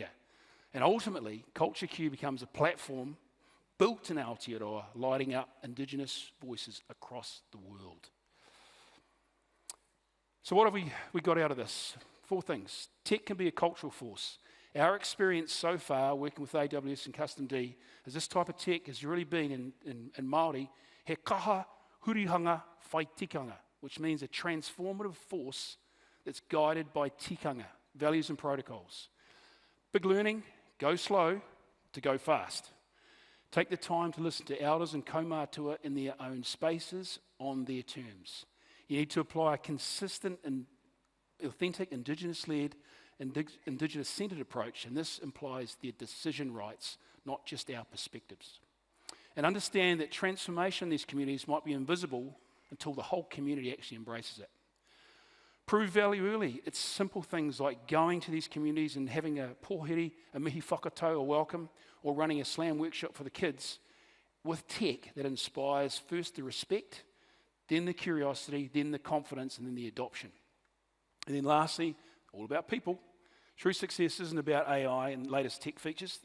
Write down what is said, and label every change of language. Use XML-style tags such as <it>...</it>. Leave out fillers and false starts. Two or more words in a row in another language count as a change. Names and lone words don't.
<en>And ultimately, Culture Q becomes a platform built in Aotearoa, lighting up Indigenous voices across the world. So what have we got out of this? 4 things. Tech can be a cultural force. Our experience so far, working with AWS and Custom D, is this type of tech has really been in Māori,</en> <mi>he kaha hurihanga whai tikanga,</mi> <en>which means a transformative force that's guided by tikanga, values and protocols. Big learning, go slow to go fast. Take the time to listen to elders and kaumātua in their own spaces on their terms. You need to apply a consistent and authentic Indigenous-led, Indigenous-centred approach, and this implies their decision rights, not just our perspectives. And understand that transformation in these communities might be invisible until the whole community actually embraces it. Prove value early. It's simple things like going to these communities and having a pōheri, a</en> <mi>mihi whakatau,</mi> <en>a welcome, or running a slam workshop for the kids with tech that inspires first the respect, then the curiosity, then the confidence, and then the adoption. And then lastly, all about people. True success isn't about AI and latest tech features.</en>